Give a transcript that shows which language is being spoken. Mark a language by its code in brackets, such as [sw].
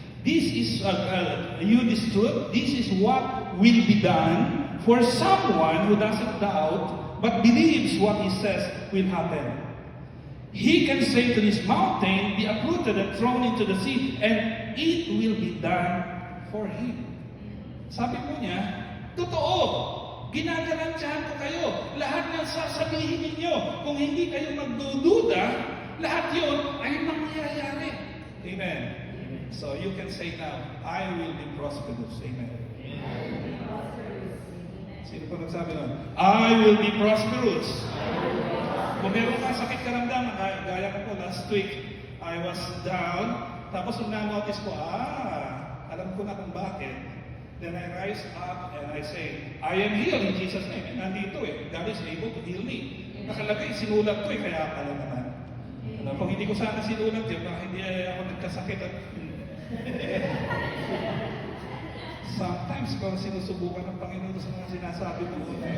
[en] This is this truth. This is what will be done for someone who doesn't doubt, but believes what He says will happen. He can say to this mountain, be uprooted and thrown into the sea, and it will be done for him. [tl] Sabi po niya, totoo, ginagarantiyahan ko kayo. Lahat ng sasabihin ninyo, kung hindi kayo magdududa, lahat yun ay mangyayari. Amen. [en] So you can say now, I will be prosperous. Amen. [tl] Sino po nagsabi nun? [en] I will be prosperous. [tl] Kung meron ka sakit karamdaman, gaya ko po [en] last week, I was down, [tl] tapos nung na-notice ko, alam ko na kung bakit. [en] Then I rise up and I say, I am healed in Jesus' name. [tl] Nandito [en] God is able to heal me. [tl] Nakalagay, sinulat ko kaya alam naman. Kung hindi ko sana sinulat yun, baka hindi ako nagkasakit at sometimes kung sinusubukan ng Panginoon sa mga sinasabi mo,